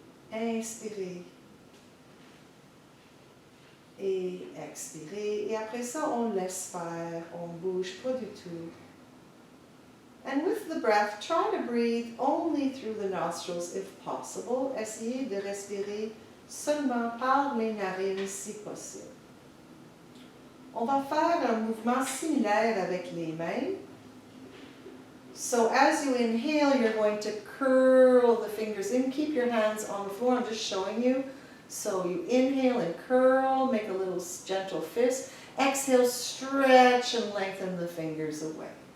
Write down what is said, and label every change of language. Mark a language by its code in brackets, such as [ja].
[fr] Inspirez et expirez. Et après ça, on laisse faire, on ne bouge pas du tout. [en] And with the breath, try to breathe only through the nostrils if possible. [fr] Essayez de respirer seulement par les narines si possible. On va faire un mouvement similaire avec les mains. [en] So as you inhale, you're going to curl the fingers in. Keep your hands on the floor. I'm just showing you. So you inhale and curl, make a little gentle fist. Exhale, stretch and lengthen the fingers away.